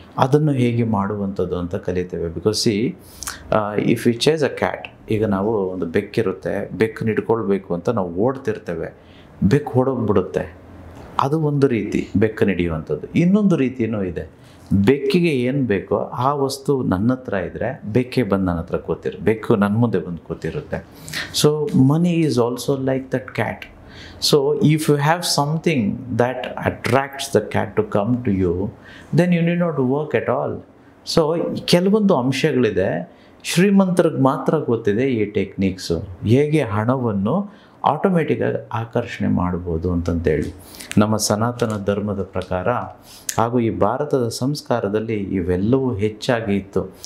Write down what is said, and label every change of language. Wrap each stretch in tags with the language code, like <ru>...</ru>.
<kn>ಅದನ್ನು ಹೇಗೆ ಮಾಡುವಂಥದ್ದು ಅಂತ ಕಲಿತೇವೆ.</kn> <en>because if you chase a cat,</en> <kn>ಈಗ ನಾವು ಒಂದು ಬೆಕ್ಕಿರುತ್ತೆ, ಬೆಕ್ಕನ್ನು ಹಿಡ್ಕೊಳ್ಬೇಕು ಅಂತ ನಾವು ಓಡ್ತಿರ್ತೇವೆ, ಬೆಕ್ಕು ಓಡೋಗ್ಬಿಡುತ್ತೆ. ಅದು ಒಂದು ರೀತಿ ಬೆಕ್ಕನ್ನು ಹಿಡಿಯುವಂಥದ್ದು. ಇನ್ನೊಂದು ರೀತಿಯೂ ಇದೆ. ಬೆಕ್ಕಿಗೆ ಏನು ಬೇಕೋ ಆ ವಸ್ತು ನನ್ನ ಹತ್ರ ಇದ್ದರೆ ಬೆಕ್ಕೆ ಬಂದು ನನ್ನ ಹತ್ರ ಬೆಕ್ಕು ನನ್ನ ಮುಂದೆ ಬಂದು ಕೂತಿರುತ್ತೆ.</kn> <en>So money is also like that cat. So if you have something that attracts the cat to come to you, then you need not work at all.</en> <kn>So ಕೆಲವೊಂದು ಅಂಶಗಳಿದೆ, ಶ್ರೀಮಂತರಿಗೆ ಮಾತ್ರ ಗೊತ್ತಿದೆ ಈ ಟೆಕ್ನಿಕ್ಸು, ಹೇಗೆ ಹಣವನ್ನು ಆಟೋಮೆಟಿಕ್ಕಾಗಿ ಆಕರ್ಷಣೆ ಮಾಡ್ಬೋದು ಅಂತಂತೇಳಿ. ನಮ್ಮ ಸನಾತನ ಧರ್ಮದ ಪ್ರಕಾರ ಹಾಗೂ ಈ ಭಾರತದ ಸಂಸ್ಕಾರದಲ್ಲಿ ಇವೆಲ್ಲವೂ ಹೆಚ್ಚಾಗಿ ಇತ್ತು.</kn>